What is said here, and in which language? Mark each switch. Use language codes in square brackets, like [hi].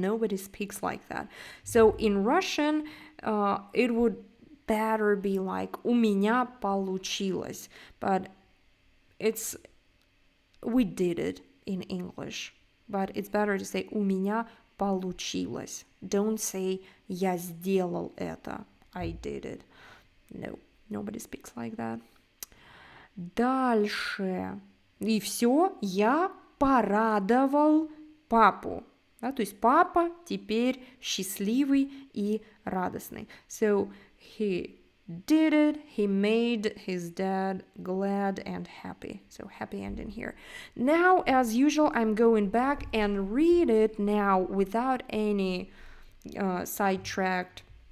[en] Nobody speaks like that. So in Russian, it would better be like [ru] у меня получилось. [en] But we did it in English. But it's better to say [ru] у меня получилось. [en] Don't say [ru] я сделал это. [en] I did it. No, nobody speaks like that. [ru] Дальше. И все, я порадовал папу. Да, то есть папа теперь счастливый и радостный. [en] So he did it, he made his dad glad and happy. So happy ending here. Now, as usual, I'm going back and read it now without any sidetracked.